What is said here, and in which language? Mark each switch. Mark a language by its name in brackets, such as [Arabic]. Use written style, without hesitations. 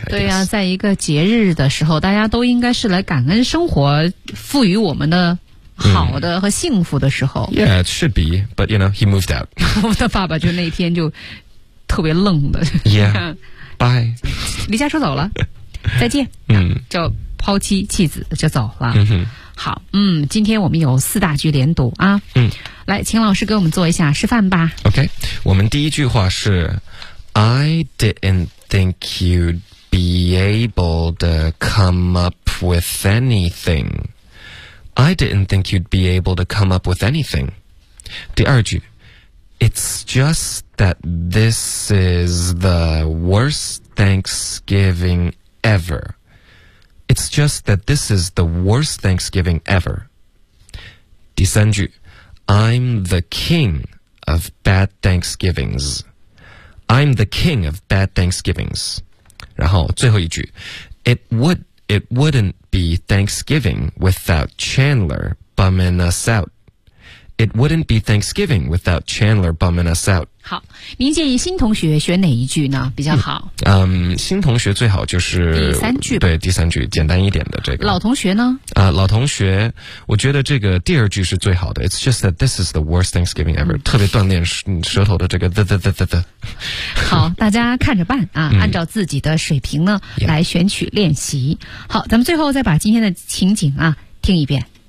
[Chinese] 对啊在一个节日的时候大家都应该是来感恩生活赋予我们的好的和幸福的时候、 [English] yeah it should be but you know he moved out [Chinese] 我的爸爸就那天就特别愣的 [English] yeah bye [Chinese] 离家出走了再见就抛妻弃子就走了、好今天我们有四大句连读啊来请老师给我们做一下示范吧 OK 我们第一句话是 [English] I didn't think you'd be able to come up with anything I didn't think you'd be able to come up with anything [Chinese] 第二句 [English] It's just that this is the worst Thanksgiving ever. It's just that this is the worst Thanksgiving ever. [Chinese] 第三句 [English] I'm the king of bad Thanksgivings. I'm the king of bad Thanksgivings. [Chinese] 然后最后一句 [English] It wouldn't be Thanksgiving without Chandler bumming us out. It wouldn't be Thanksgiving without Chandler bumming us out. [Chinese] 好，您建议新同学选哪一句呢？比较好。新同学最好就是第三句吧。对，第三句简单一点的这个。老同学呢？老同学，我觉得这个第二句是最好的。 [English] It's just that this is the worst Thanksgiving ever.、 [Chinese] 特别锻炼舌头的这个。好，大家看着办啊，按照自己的水平呢、来选取练习。好，咱们最后再把今天的情景啊听一遍。